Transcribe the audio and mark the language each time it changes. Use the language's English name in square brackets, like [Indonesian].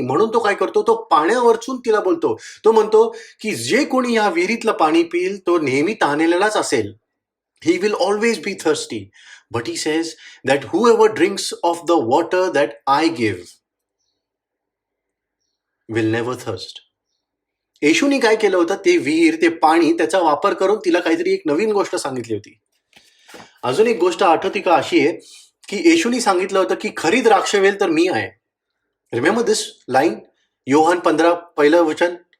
[Marathi] म्हणून तो काय करतो, तो पाण्यावरचून तिला बोलतो. तो म्हणतो की जे कोणी या विहिरीतलं पाणी पिईल तो नेहमी तहानलेलाच असेल. [English] He will always be thirsty. But he says that whoever drinks of the water that I give will never thirst. [Marathi] येशूनी काय केलं होतं, ते विहीर, ते पाणी, त्याचा वापर करून तिला काहीतरी एक नवीन गोष्ट सांगितली होती. अजून एक गोष्ट आठवती का अशी आहे की येशूनी सांगितलं होतं की खरी द्राक्षवेल तर मी आहे. [English] remember this line, [Marathi] योहान 15 पहिलं वचन.